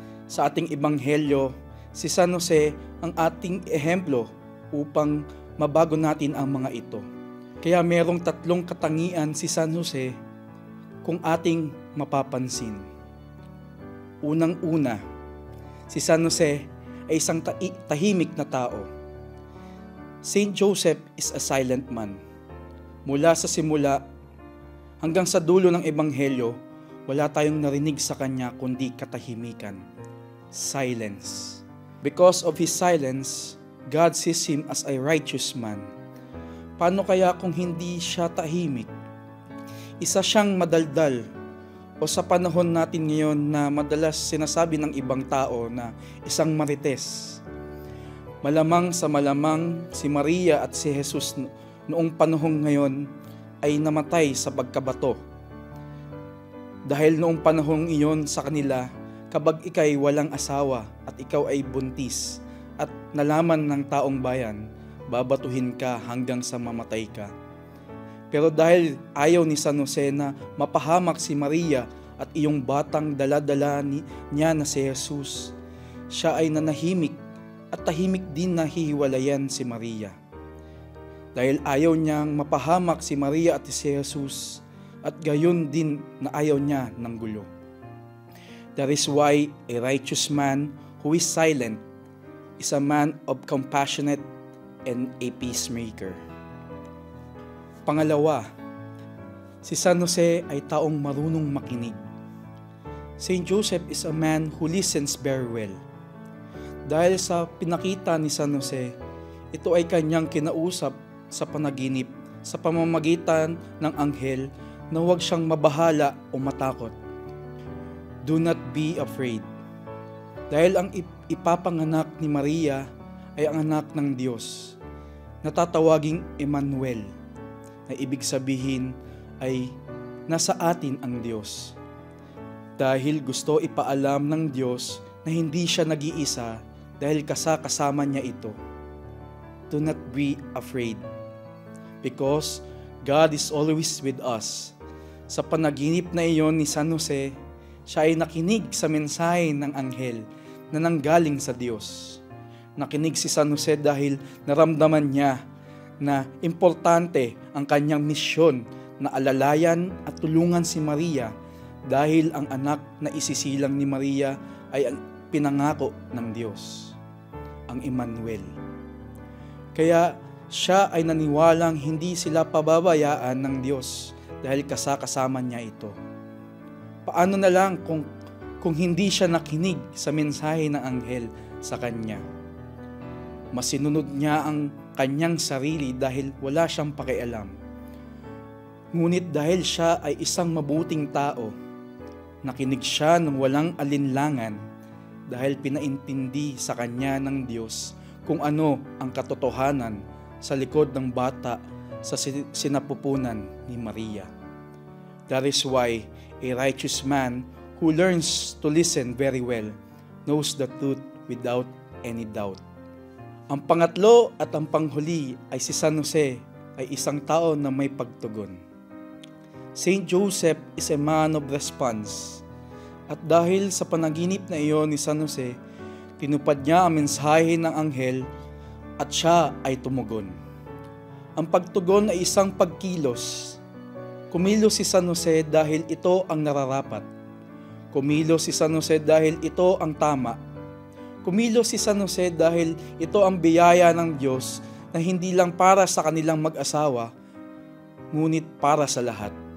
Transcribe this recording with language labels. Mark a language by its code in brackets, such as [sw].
[tl] Sa ating ebanghelyo, si San Jose ang ating ehemplo upang mabago natin ang mga ito. Kaya merong 3 katangian si San Jose kung ating mapapansin. Unang-una, si San Jose ay isang tahimik na tao. [en] Saint Joseph is a silent man. [tl] Mula sa simula hanggang sa dulo ng ebanghelyo, wala tayong narinig sa kanya kundi katahimikan. [en] Silence. Because of his silence, God sees him as a righteous man. [tl] Paano kaya kung hindi siya tahimik? Isa siyang madaldal, o sa panahon natin ngayon na madalas sinasabi ng ibang tao na isang marites. Malamang sa malamang si Maria at si Jesus noong panahong ngayon ay namatay sa pagkabato. Dahil noong panahong iyon sa kanila, kapag ikay walang asawa at ikaw ay buntis at nalaman ng taong bayan, babatuhin ka hanggang sa mamatay ka. Pero dahil ayaw ni San Jose na mapahamak si Maria at iyong batang dala-dala niya na si Jesus, siya ay nanahimik at tahimik din na hihiwalayan si Maria. Dahil ayaw niyang mapahamak si Maria at si Jesus, at gayon din na ayaw niya ng gulo. [en] That is why a righteous man who is silent is a man of compassionate and a peacemaker. [tl] Pangalawa, si San Jose ay taong marunong makinig. [en] Saint Joseph is a man who listens very well. [tl] Dahil sa pinakita ni San Jose, ito ay kanyang kinausap sa panaginip sa pamamagitan ng anghel na huwag siyang mabahala o matakot. [en] Do not be afraid. [tl] Dahil ang ipapanganak ni Maria ay ang anak ng Diyos, na tatawaging Emmanuel, na ibig sabihin ay nasa atin ang Diyos. Dahil gusto ipaalam ng Diyos na hindi siya nag-iisa dahil kasama niya ito. [en] Do not be afraid, because God is always with us. [tl] Sa panaginip na iyon ni San Jose, siya ay nakinig sa mensahe ng anghel na nanggaling sa Diyos. Nakinig si San Jose dahil naramdaman niya na importante ang kanyang misyon na alalayan at tulungan si Maria dahil ang anak na isisilang ni Maria ay ang pinangako ng Diyos, ang Emmanuel. Kaya siya ay naniwalang hindi sila pababayaan ng Diyos dahil kasama niya ito. Paano na lang kung hindi siya nakinig sa mensahe ng anghel sa kanya? Masinunod niya ang kanyang sarili dahil wala siyang pakialam. Ngunit dahil siya ay isang mabuting tao, nakinig siya ng walang alinlangan dahil pinaintindi sa kanya ng Diyos kung ano ang katotohanan sa likod ng bata sa sinapupunan ni Maria. [en] That is why a righteous man who learns to listen very well knows the truth without any doubt. [tl] Ang pangatlo at ang panghuli ay si San Jose ay isang tao na may pagtugon. [en] Saint Joseph is a man of response. [tl] At dahil sa panaginip na iyon ni San Jose, tinupad niya ang mensahe ng anghel at siya ay tumugon. Ang pagtugon ay isang pagkilos. Kumilos si San Jose dahil ito ang nararapat. Kumilos si San Jose dahil ito ang tama. Kumilos si San Jose dahil ito ang biyaya ng Diyos na hindi lang para sa kanilang mag-asawa, ngunit para sa lahat.